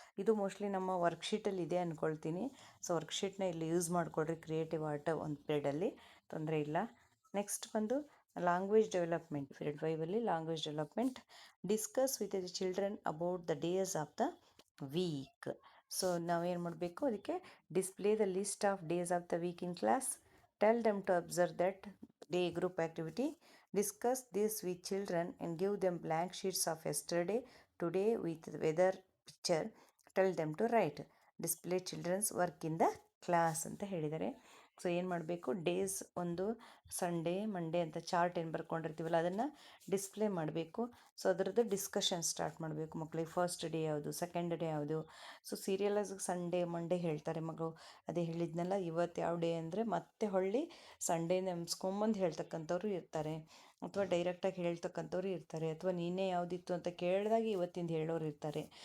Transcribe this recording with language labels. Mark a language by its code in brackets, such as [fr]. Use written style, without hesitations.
[kn] ಇದು ಮೋಸ್ಟ್ಲಿ ನಮ್ಮ ವರ್ಕ್ಶೀಟಲ್ಲಿ ಇದೆ ಅಂದ್ಕೊಳ್ತೀನಿ. ಸೊ ವರ್ಕ್ಶೀಟ್ನ ಇಲ್ಲಿ ಯೂಸ್ ಮಾಡಿಕೊಡ್ರಿ ಕ್ರಿಯೇಟಿವ್ ಆರ್ಟ್ ಒಂದು ಪೀರಿಯಡಲ್ಲಿ, ತೊಂದರೆ ಇಲ್ಲ. ನೆಕ್ಸ್ಟ್ ಬಂದು language development, period 5ಅಲ್ಲಿ language development. [en] Discuss with the children about the days of the week. [kn] So ನಾವೇನು ಮಾಡಬೇಕು, ಅದಕ್ಕೆ [en] Display the list of days of the week in class. Tell them to observe that day group activity. Discuss this with children and give them blank sheets of yesterday, today with weather picture. Tell them to write. Display children's work in the class [kn] ಅಂತ ಹೇಳಿದ್ದಾರೆ. So ಏನು ಮಾಡಬೇಕು, days ಒಂದು Sunday Monday ಅಂತ chart ಏನು ಬರ್ಕೊಂಡಿರ್ತೀವಲ್ಲ ಅದನ್ನು display ಮಾಡಬೇಕು. So ಅದರದ್ದು ಡಿಸ್ಕಷನ್ ಸ್ಟಾರ್ಟ್ ಮಾಡಬೇಕು ಮಕ್ಕಳಿಗೆ. ಫಸ್ಟ್ ಡೇ ಯಾವುದು, ಸೆಕೆಂಡ್ ಡೇ ಯಾವುದು. ಸೊ ಸೀರಿಯಲಾಗಿ ಸಂಡೇ ಮಂಡೇ ಹೇಳ್ತಾರೆ ಮಗಳು, ಅದೇ ಹೇಳಿದ್ನಲ್ಲ ಇವತ್ತು ಯಾವ ಡೇ ಅಂದರೆ ಮತ್ತೆ ಹೊಳ್ಳಿ ಸಂಡೇ ನೆಮ್ಸ್ಕೊಂಬಂದು ಹೇಳ್ತಕ್ಕಂಥವ್ರು ಇರ್ತಾರೆ, ಅಥವಾ ಡೈರೆಕ್ಟಾಗಿ ಹೇಳ್ತಕ್ಕಂಥವ್ರು ಇರ್ತಾರೆ, ಅಥವಾ ನೀನೇ ಯಾವುದಿತ್ತು ಅಂತ ಕೇಳಿದಾಗ ಇವತ್ತಿಂದ ಹೇಳೋರು ಇರ್ತಾರೆ.